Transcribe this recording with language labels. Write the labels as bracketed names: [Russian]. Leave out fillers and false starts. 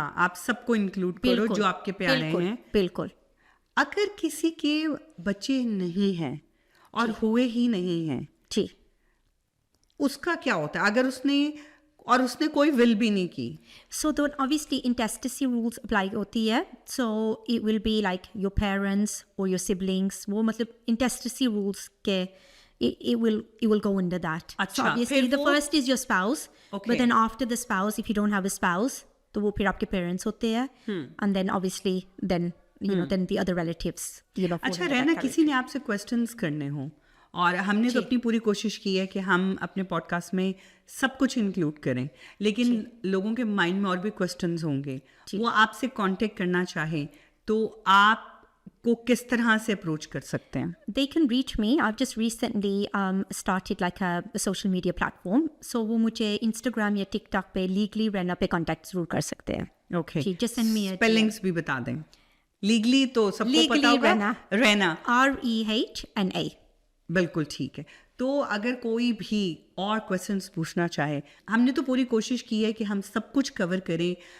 [Urdu] ہاں آپ سب کو انکلوڈ کرو جو آپ کے پیارے ہیں. بالکل. اگر کسی کے بچے نہیں ہیں اور ہوئے ہی نہیں ہیں جی، اس کا کیا ہوتا ہے اگر اس نے کوئی ول بھی نہیں کی؟ سو دون obviously intestacy rules اپلائی ہوتی ہے. [English] so it will be like your parents or your siblings، [Urdu] وہ مطلب [English] intestacy rules کے it will go under that. So obviously the first is your spouse, but then after the spouse if you don't have a spouse [Urdu] تو وہ پھر آپ کے [English] parents ہوتے ہیں and then obviously then then the other relatives. [Urdu] اچھا رہنا کسی نے آپ سے questions کرنے ہوں اور ہم نے تو اپنی پوری کوشش کی ہے کہ ہم اپنے پوڈ کاسٹ میں سب کچھ انکلوڈ کریں، لیکن لوگوں کے مائنڈ میں اور بھی کوشچنز ہوں گے. وہ آپ سے کانٹیکٹ کرنا چاہیں تو آپ کو کس طرح سے اپروچ کر سکتے ہیں؟ [English] They can reach me. I've just recently started like a social media platform. [Urdu] So وہ مجھے Instagram یا TikTok پہ legally رہنا پہ کانٹیکٹ ضرور کر سکتے ہیں. Okay. [English] Just send me a [Urdu] spellings بھی بتا دیں. لیگلی تو سب کو پتا ہوگا. رہنا REHNA. بالکل ٹھیک ہے. تو اگر کوئی بھی اور کویشچنس پوچھنا چاہے، ہم نے تو پوری کوشش کی ہے کہ ہم سب کچھ کور کریں.